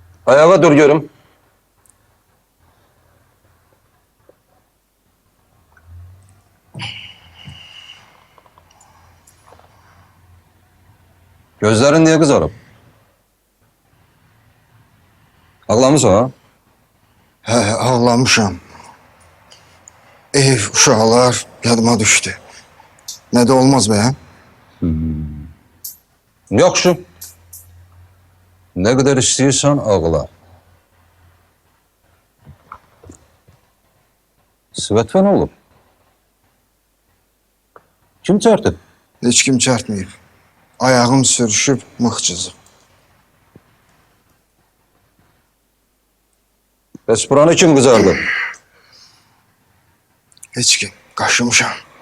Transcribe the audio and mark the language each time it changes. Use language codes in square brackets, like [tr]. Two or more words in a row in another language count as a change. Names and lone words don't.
[az] Ayağa dur görüm. [tr] Gözlerin niye kızarıp? [az] Ağlamısan ha? Hə, ağlamışam. Ev, uşaqlar yadıma düşdü. Nə də olmaz be, hə? Yaxşı. [tr] Ne kadar istiyorsan ağla. [az] Svetven oğlum. [tr] Kim çarptı? [az] Heç kim çarpmayıb. Ayağım sürüşüb, mıxçızıb. Bəs buranı kim kızardı? Heç kim. Qaşımışam.